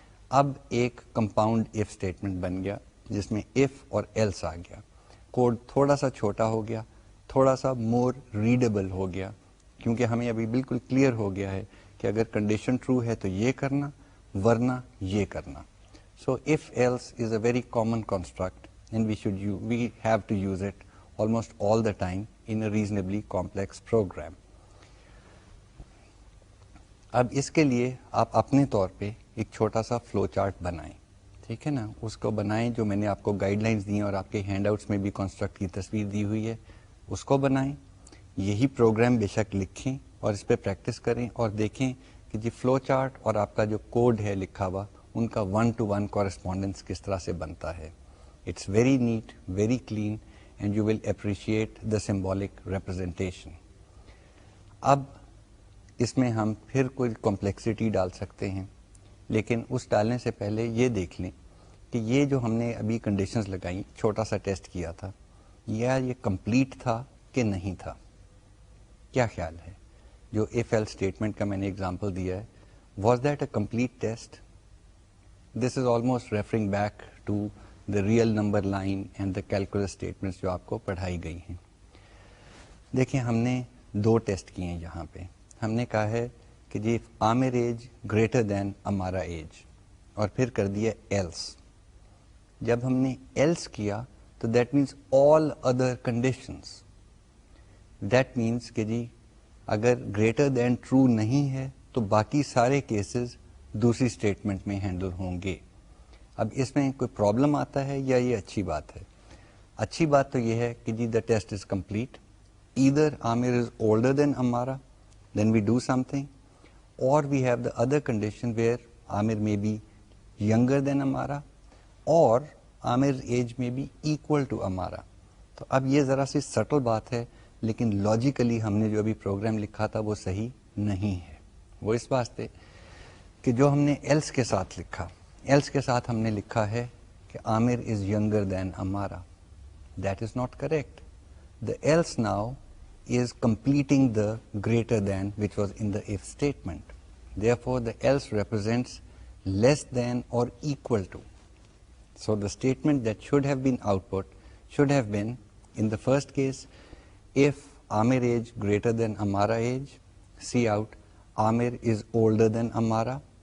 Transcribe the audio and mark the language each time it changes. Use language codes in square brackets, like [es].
[ur] اب ایک compound if statement بن گیا جس میں ایف اور ایلس آ گیا. کوڈ تھوڑا سا چھوٹا ہو گیا, تھوڑا سا [en] more readable [ur] ہو گیا کیونکہ ہمیں ابھی بالکل کلیئر ہو گیا ہے کہ اگر کنڈیشن ٹرو ہے تو یہ کرنا ورنہ یہ کرنا. [en] So if else is a very common construct and we have to use it almost all the time in a reasonably complex program. [ur] اب اس کے لیے آپ اپنے طور پہ ایک چھوٹا سا فلو چارٹ بنائیں, ٹھیک ہے نا, اس کو بنائیں جو میں نے آپ کو گائیڈ لائنس دی ہیں اور آپ کے ہینڈ آؤٹس میں بھی کانسٹرکٹ کی تصویر دی ہوئی ہے, اس کو بنائیں. یہی پروگرام بے شک لکھیں اور اس پہ پریکٹس کریں اور دیکھیں کہ جی فلو چارٹ اور آپ کا جو کوڈ ہے لکھا ہوا ان کا 1-to-1 کورسپونڈنس کس طرح سے بنتا ہے. [en] It's very neat, very clean, and you will appreciate the symbolic representation. [ur] اب اس میں ہم پھر کوئی کمپلیکسٹی ڈال سکتے ہیں, لیکن اس ڈالنے سے پہلے یہ دیکھ لیں کہ یہ جو ہم نے ابھی کنڈیشنز لگائیں, چھوٹا سا ٹیسٹ کیا تھا, یا یہ کمپلیٹ تھا کہ نہیں تھا. کیا خیال ہے جو ایف ایل اسٹیٹمنٹ کا میں نے اگزامپل دیا ہے, [en] Was that a complete test? This is almost referring back to the real number line and the calculus statements [ur] جو آپ کو پڑھائی گئی ہیں. دیکھیں ہم نے دو ٹیسٹ کیے ہیں یہاں پہ. ہم نے کہا ہے کہ جی [en] Amir age greater than Amara age, [ur] اور پھر کر دیا ایلس. جب ہم نے ایلس کیا تو [en] That means all other conditions. That means [ur] کہ جی اگر گریٹر دین ٹرو نہیں ہے تو باقی سارے کیسز دوسری اسٹیٹمنٹ میں ہینڈل ہوں گے. اب اس میں کوئی پرابلم آتا ہے یا یہ اچھی بات ہے؟ اچھی بات تو یہ ہے کہ جی [en] The test is complete. Either Amir is older than Amara, then we do something, or we have the other condition where Amir may be younger than Amara, or Amir's age may be equal to Amara. [ur] تو اب یہ ذرا سی still بات ہے, لیکن logically ہم نے جو ابھی پروگرام لکھا تھا وہ صحیح نہیں ہے. وہ اس واسطے کہ جو ہم نے ایلس کے ساتھ لکھا, ایلس کے ساتھ ہم نے لکھا ہے کہ عامر [en] Is younger than Amara. That is not correct. The else now is completing the greater than which was in the if statement. Therefore, the else represents less than or equal to. So the statement that should have been output should have been, in the first case, if Amir age greater than Amara age, see out Amir is older than Amara.